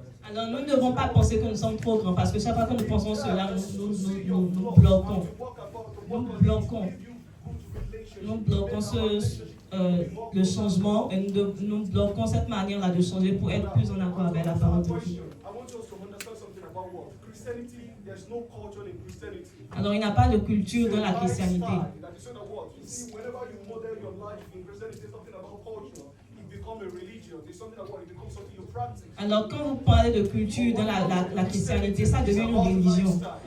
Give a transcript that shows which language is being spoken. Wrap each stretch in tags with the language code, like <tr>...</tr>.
<fr>Alors nous ne devons pas penser que nous sommes trop grands parce que chaque fois que nous pensons cela, nous bloquons. Nous bloquons. Nous bloquons le changement et nous bloquons cette manière-là de changer pour être plus en accord avec la parole de Dieu.</fr> <en>I want us to understand something about what? Christianity, there's no culture in Christianity.</en> <fr>Alors il n'y a pas de culture dans la christianité.</fr> <en>That is sort of what? You see, whenever you model your life in Christianity, it's something about culture. It becomes a religion. It's something about it becomes something you practice.</en> <fr>Alors quand vous parlez de culture dans la christianité, ça devient une religion.</fr>